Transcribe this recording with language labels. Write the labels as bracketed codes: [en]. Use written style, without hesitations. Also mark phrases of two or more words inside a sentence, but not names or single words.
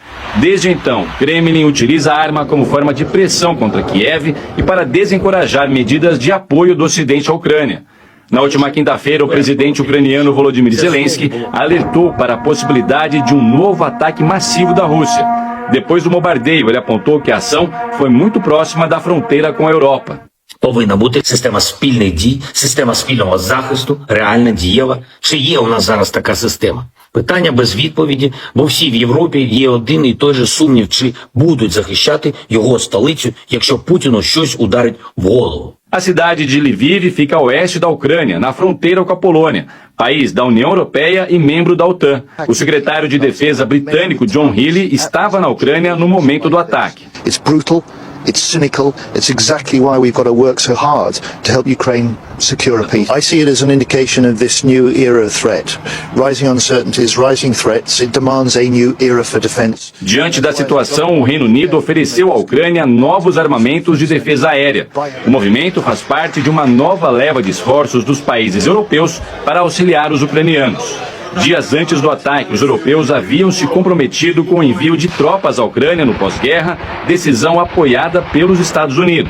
[pt] Desde então, o Kremlin utiliza a arma como forma de pressão contra Kiev e para desencorajar medidas de apoio do Ocidente à Ucrânia. Na última quinta-feira, o presidente ucraniano Volodymyr Zelensky alertou para a possibilidade de um novo ataque massivo da Rússia. Depois do bombardeio, ele apontou que a ação foi muito próxima da fronteira com a Europa. [uk] Повинна бути система спільних дій, система спільного захисту, реальна, дієва. Чи є у нас зараз така система? Питання без відповіді, бо всі в Європі є один і той же сумнів, чи будуть захищати його столицю, якщо Путіну щось ударить в голову. [pt] A cidade de Lviv fica a oeste da Ucrânia, na fronteira com a Polônia, país da União Europeia e membro da OTAN. O secretário de Defesa britânico John Healey estava na Ucrânia no momento do ataque. [en] It's brutal, it's cynical, it's exactly why we've got to work so hard to help Ukraine secure a peace. I see it as an indication of this new era of threat. Rising uncertainties, rising threats, it demands a new era for defense. [pt] Diante da situação, o Reino Unido ofereceu à Ucrânia novos armamentos de defesa aérea. O movimento faz parte de uma nova leva de esforços dos países europeus para auxiliar os ucranianos. Dias antes do ataque, os europeus haviam se comprometido com o envio de tropas à Ucrânia no pós-guerra, decisão apoiada pelos Estados Unidos.